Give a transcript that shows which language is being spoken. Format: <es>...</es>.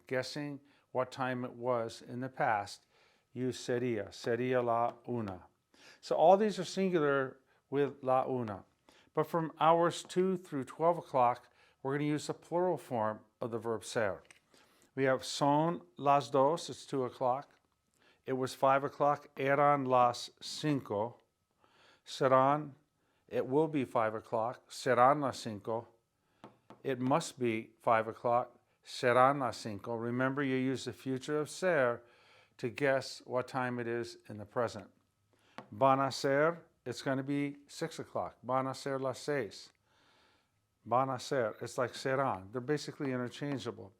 <en>Guessing what time it was in the past, use sería, sería la una. So all these are singular with la una. But from hours 2 through 12 o'clock, we're going to use the plural form of the verb ser. We have son las dos, it's 2 o'clock. It was 5 o'clock, eran las cinco. Serán, it will be 5 o'clock, serán las cinco. It must be 5 o'clock, serán las cinco. Remember, you use the future of ser to guess what time it is in the present.</en> <es>Van a ser, it's going to be 6 o'clock. Van a ser las seis.</es> <en>Van a ser, it's like serán. They're basically interchangeable.</en>